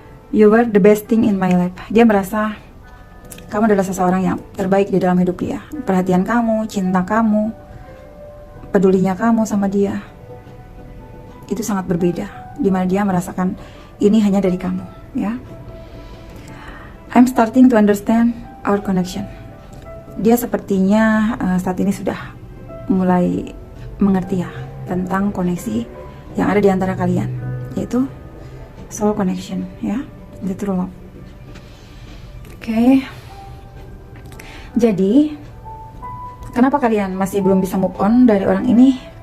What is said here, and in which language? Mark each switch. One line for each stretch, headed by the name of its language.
English: You were the best thing in my life.
Indonesian: Dia merasa Kamu adalah seseorang yang terbaik di dalam hidup dia. Perhatian kamu, cinta kamu, pedulinya kamu sama dia, itu sangat berbeda. Dimana dia merasakan ini hanya dari kamu, ya.
English: I'm starting to understand our connection.
Indonesian: Dia sepertinya saat ini sudah mulai mengerti ya tentang koneksi yang ada di antara kalian, yaitu soul connection, ya,
English: the true love.
Indonesian: Oke. Jadi, kenapa kalian masih belum bisa move on dari orang ini?